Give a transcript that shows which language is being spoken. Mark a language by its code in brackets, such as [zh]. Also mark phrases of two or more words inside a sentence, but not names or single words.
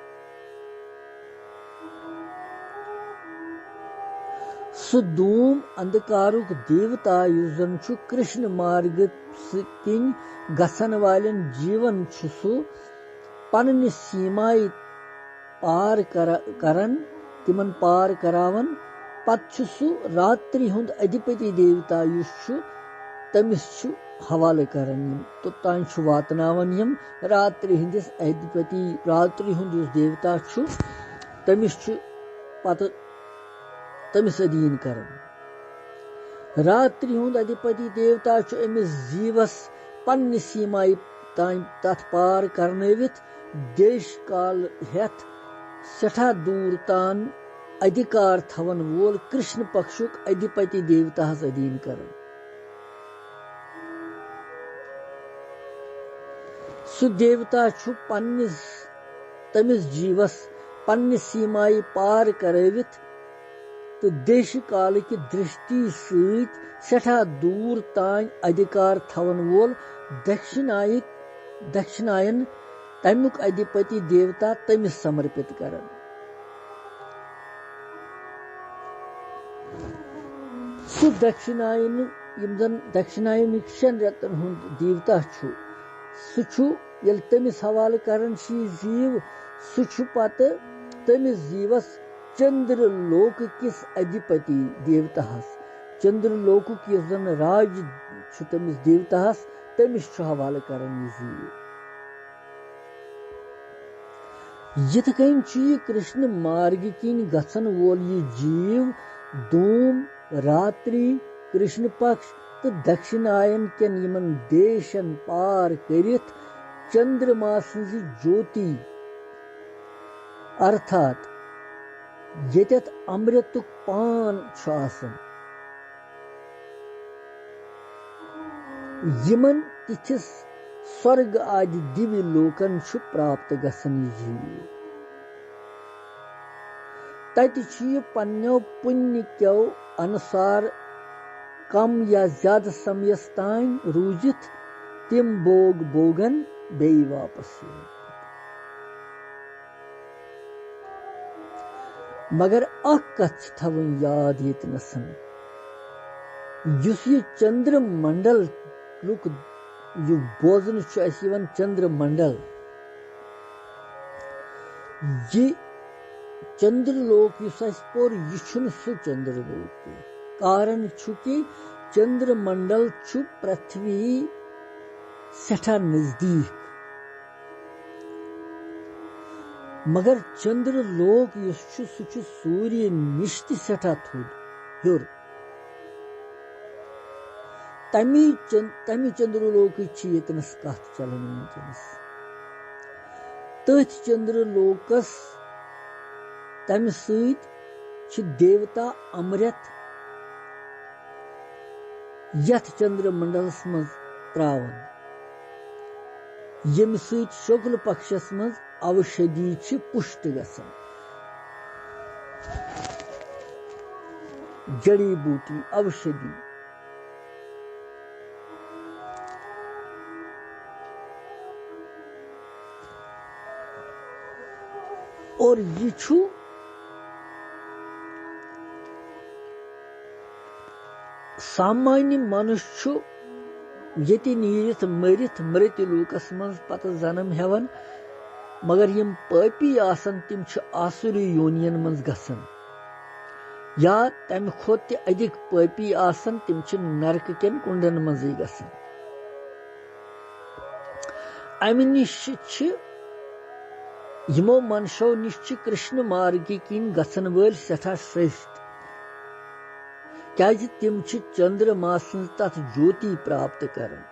[ks] दूम अंधकारुक देवता युस जन कृष्ण मार्ग किन गसन वालन जीवन सु पन सीमाई पार करन तिमन पार करावन पत सु रात्रि हुंद अधिपति देवता युस तमिस हवाले करन तोतान वातनावन यम रात्रि हिंदिस अधिपति रात्रि हुंद देवता तमिस पत तमिस अधीन करन रात्रि हुंद अधिपति देवता अमिस जीवस पन सीमाई तान तथ पार करनवित देश काल हेथ सठा दूर तान अधिकार थवन वोल कृष्ण पक्षुक अधिपति देवता अधीन करन सु देवता पन्निस तमिस जीवस पन्नि सीमाई पार करवित तो देश काल की दृष्टि सहित सठा दूर तान अधिकार थवन वोल दक्षिणायन तमुक अधिपति देवता तमिस समर्पित करन सु दक्षिणायन यम जन दक्षिणायन 6 रेतन हुंद देवता सु यल तमिस हवाले करन जीव सु पत तमिस जीवस चंद्र लोक किस अधिपति देवता चंद्र लोक की जन राज तमिस देवता तमिस हवाले करन जीव यथ कन कृष्ण मार्ग किन गसन वोल ये जीव दूम रात्रि कृष्ण पक्ष तो दक्षिणायन केन यमन देशन पार करित चंद्रमा सज ज्योति अर्थात यत अमृतुक पान यमन तिथिस स्वर्ग आदि दिव्य लोकन प्राप्त गसन जीव तत पन्नो पुण्य क्यों अनुसार कम या ज्यादा समयस तान रूजित तिम बोगन बे वापस मगर अख कथ थवन याद यतनसन युस ये चंद्र मंडल लुक यु बोजन चंद्र मंडल ये चंद्र लोक पोर यह सु चंद्र लोक कारण कि चंद्र मंडल पृथ्वी सठा नजदीक मगर चंद्र लोक सु सूर्य निश सठा थोद हेर तमी चंद्र लोक यतनस कथ चलान वनकस तथ चंद्र लोकस तम सत देवता अमृत यथ चंद्र मंडलस मज त्रावन यम सत शुक्ल पक्षस मज औषधि पुष्ट गसन जड़ी बूटी औषधि और ये सामान्य मनुष्य ये नीरित मरित मृत्यु लूकस मज पत जन्म हेवन मगर यम पापी आसन तिम आसुरी योनियन मज गसन या तम खोत अधिक पापी आसन तिम नरक केन कुंडन मज गसन अमि निश यमो मनशो निश कृष्ण मार्ग किन गसन वल सठा श्रेष्ठ क्या तिम चंद्रमा सं तथ ज्योति प्राप्त कर